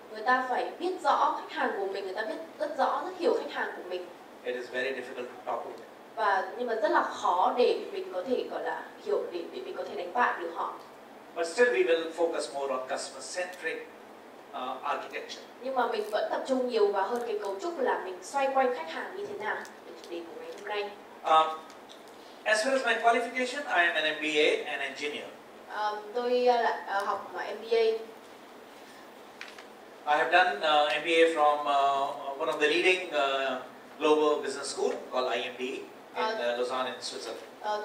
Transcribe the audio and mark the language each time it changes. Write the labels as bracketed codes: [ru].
[vi] Người ta phải biết rõ khách hàng của mình, người ta biết rất rõ, rất hiểu khách hàng của mình. [en] It is very difficult to talk with them. [vi] Nhưng mà rất là khó để mình có thể gọi là hiểu, để mình có thể đánh bại được họ. [en] But still we will focus more on customer centric architecture. [vi] Nhưng mà mình vẫn tập trung nhiều vào hơn cái cấu trúc là mình xoay quanh khách hàng như thế nào. Để chủ đề của ngày hôm nay. [en] As far as my qualification, I am an MBA and engineer. [vi] Tôi học MBA. [en] I have done MBA from one of the leading global business school called IMD in Lausanne in Switzerland.